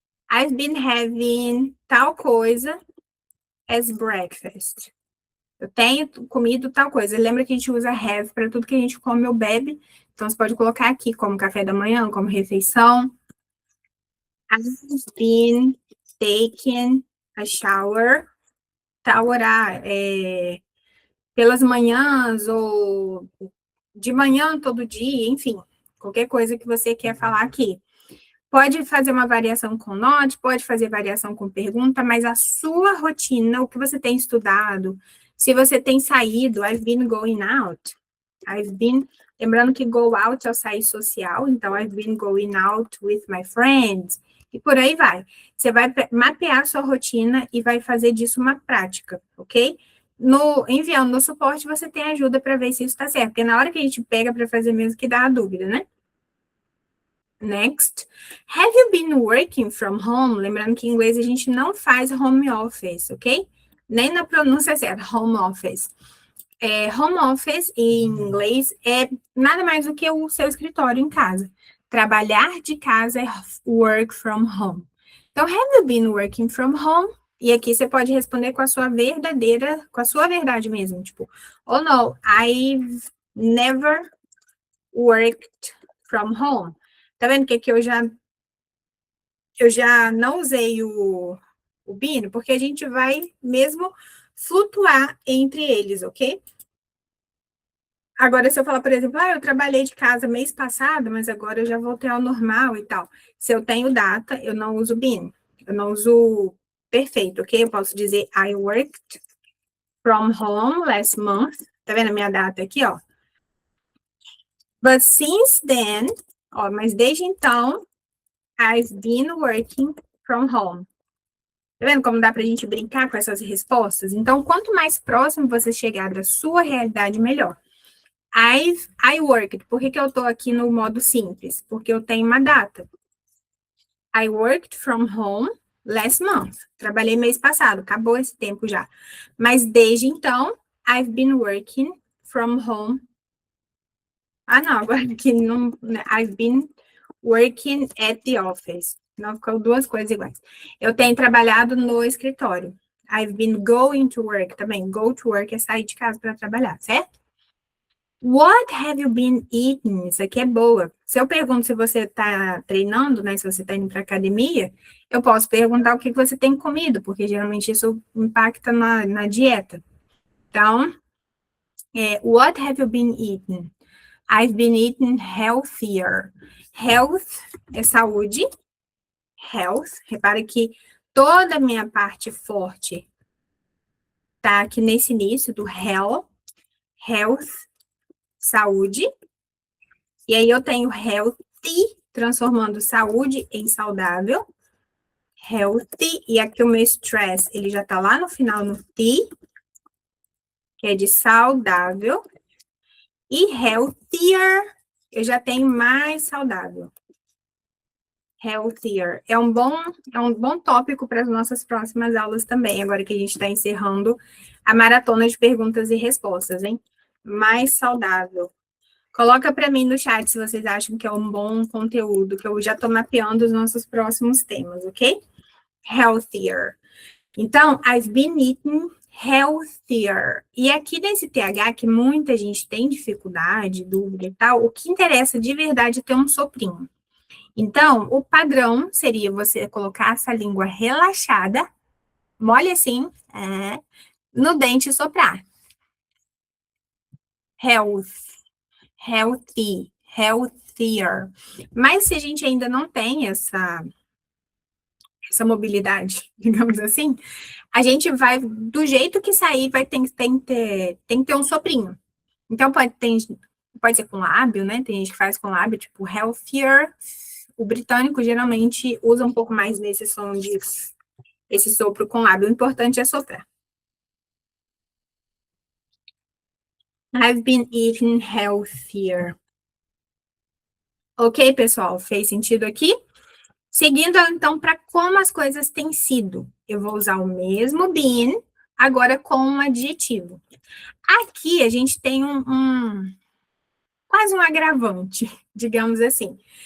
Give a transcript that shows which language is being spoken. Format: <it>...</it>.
<en>I've been having</en> <pt>tal coisa</pt> <en>as breakfast.</en> <pt>Eu tenho comido tal coisa. Lembra que a gente usa have para tudo que a gente come ou bebe. Então, você pode colocar aqui como café da manhã, como refeição.</pt> <en>I've been taking a shower.</en> <pt>Tal horário. Pelas manhãs ou de manhã todo dia, enfim. Qualquer coisa que você quer falar aqui. Pode fazer uma variação com note, pode fazer variação com pergunta, mas a sua rotina, o que você tem estudado, se você tem saído,</pt> <en>I've been going out.</en> <pt>I've been, lembrando que go out é o sair social, então I've been going out with my friends, e por aí vai. Você vai mapear a sua rotina e vai fazer disso uma prática, ok? Enviando no suporte, você tem ajuda para ver se isso está certo, porque na hora que a gente pega para fazer mesmo que dá a dúvida, né?</pt> <en>Next. Have you been working from home?</en> <pt>Lembrando que em inglês a gente não faz home office, ok? Nem na pronúncia certa, home office. Home office, em inglês, é nada mais do que o seu escritório em casa. Trabalhar de casa é work from home.</pt> <en>Então, have you been working from home?</en> <pt>E aqui você pode responder com a sua verdade mesmo.</pt> <en>Tipo, oh no, I've never worked from home.</en> <pt>Tá vendo que aqui eu já não usei o been, porque a gente vai mesmo flutuar entre eles, ok? Agora, se eu falar, por exemplo, eu trabalhei de casa mês passado, mas agora eu já voltei ao normal e tal. Se eu tenho data, eu não uso been. Eu não uso perfeito, ok? Eu posso dizer</pt> <en>I worked from home last month.</en> <pt>Tá vendo a minha data aqui, ó?</pt> <en>But since then, ó,</en> <pt>mas desde então,</pt> <en>I've been working from home.</en> <pt>Tá vendo como dá pra gente brincar com essas respostas? Então, quanto mais próximo você chegar da sua realidade, melhor.</pt> <en>I worked.</en> <pt>Por que eu tô aqui no modo simples? Porque eu tenho uma data.</pt> <en>I worked from home last month.</en> <pt>Trabalhei mês passado, acabou esse tempo já. Mas desde então,</pt> <en>I've been working from home.</en> <pt>Ah, não, agora aqui não.</pt> <en>I've been working at the office.</en> <pt>Não ficou duas coisas iguais. Eu tenho trabalhado no escritório.</pt> <en>I've been going to work</en> <pt>também. Go to work é sair de casa para trabalhar, certo?</pt> <en>What have you been eating?</en> <pt>Isso aqui é boa. Se eu pergunto se você está treinando, né? Se você está indo para academia, eu posso perguntar o que você tem comido, porque geralmente isso impacta na dieta.</pt> <en>Então, what have you been eating? I've been eating healthier.</en> <pt>Health é saúde. Health. Repara que toda a minha parte forte tá aqui nesse início do health, saúde. E aí eu tenho healthy, transformando saúde em saudável. Healthy. E aqui o meu stress, ele já tá lá no final no T, que é de saudável. E healthier, eu já tenho mais saudável. Healthier. É um bom tópico para as nossas próximas aulas também, agora que a gente está encerrando a maratona de perguntas e respostas, hein? Mais saudável. Coloca para mim no chat se vocês acham que é um bom conteúdo, que eu já estou mapeando os nossos próximos temas, ok?</pt> <en>Healthier. Então, I've been eating healthier.</en> <pt>E aqui nesse TH, que muita gente tem dificuldade, dúvida e tal, o que interessa de verdade é ter um soprinho. Então, o padrão seria você colocar essa língua relaxada, mole assim, no dente e soprar. Health, healthy, healthier. Mas se a gente ainda não tem essa mobilidade, digamos assim, a gente vai, do jeito que sair, tem que ter um soprinho. Então, pode ser com lábio, né? Tem gente que faz com lábio, tipo healthier. O britânico geralmente usa um pouco mais nesse som de esse sopro com lábio. O importante é soprar.</pt> <en>I've been eating healthier.</en> <pt>Ok, pessoal? Fez sentido aqui? Seguindo, então, para como as coisas têm sido. Eu vou usar o mesmo been, agora com um adjetivo. Aqui a gente tem quase um agravante, digamos assim.</pt>